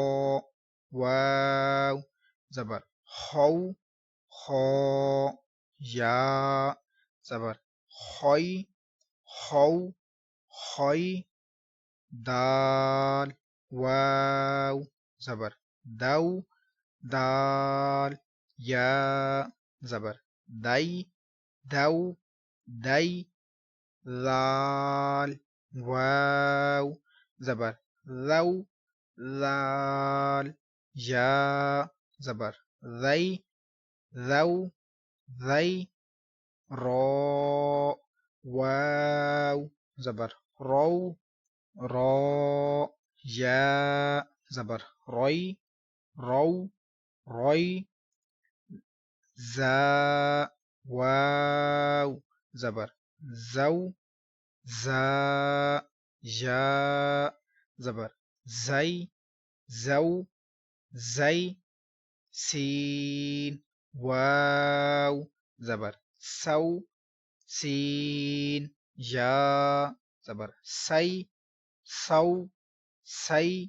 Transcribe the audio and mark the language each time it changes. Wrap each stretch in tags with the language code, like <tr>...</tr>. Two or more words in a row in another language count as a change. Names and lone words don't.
<ur>واو زبر خو، خو یا زبر خوئی، خو خوئی، دال واو زبر دو، دال یا زبر دئی، دو دئی، ذال واو زبر ذو، ذال یا زبر ذی، ذو ذی، رو واو زبر رو، رو یا زبر روئی، رو روئی، زا واو زبر زو، زا یا زبر زئی، زو زئی، سین واو زبر سو، سین یا زبر سی، سو سی،</ur>